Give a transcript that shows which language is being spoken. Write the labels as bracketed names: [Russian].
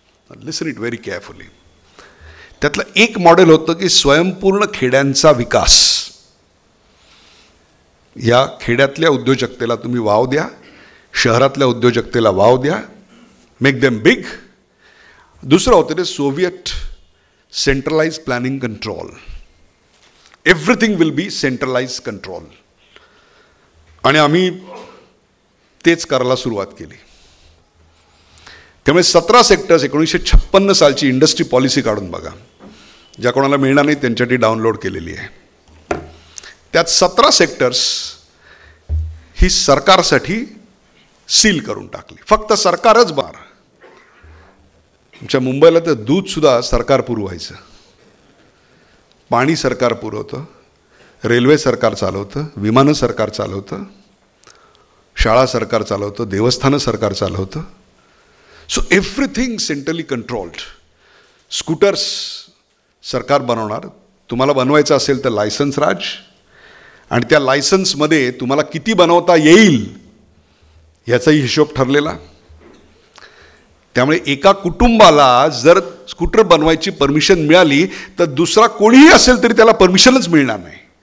[English] Listen it very carefully. [Marathi] त्यातलं एक model होतं की स्वयंपूर्ण खेड्यांचा विकास. या खेड्यातल्या उद्योजकतेला तुम्ही वाव द्या, शहरातल्या उद्योजकतेला वाव द्या, [English] Make them big. [Marathi] दुसरं होतं ते Soviet centralise planning control. [English] Everything will be centralize control. [Marathi] आणि आम्ही तेच करायला सुरुवात केली. त्यामुळे 17 सेक्टर्स 1956 सालची इंडस्ट्री पॉलिसी काढून बघा, ज्या कोणाला मिळणार नाही त्यांच्यासाठी डाउनलोड केलेली आहे. त्यात 17 सेक्टर्स ही सरकारसाठी सील करून टाकली. फक्त सरकारच बार. आमच्या मुंबईला तर दूधसुद्धा सरकार पुरवायचं, पाणी सरकार पुरवतं, रेल्वे सरकार चालवतं, विमानं सरकार चालवतं, शाळा सरकार चालवतं, देवस्थानं सरकार चालवतं. [English] So everything centrally controlled. [Marathi] Scooters सरकार बनवणार. तुम्हाला बनवायचं असेल तर लायसन्स राज, आणि त्या लायसन्समध्ये तुम्हाला किती बनवता येईल याचाही हिशोब ठरलेला. त्यामुळे एका कुटुंबाला जर स्कूटर बनवायची परमिशन मिळाली तर दुसरा कोणीही असेल तरी त्याला परमिशनच मिळणार नाही.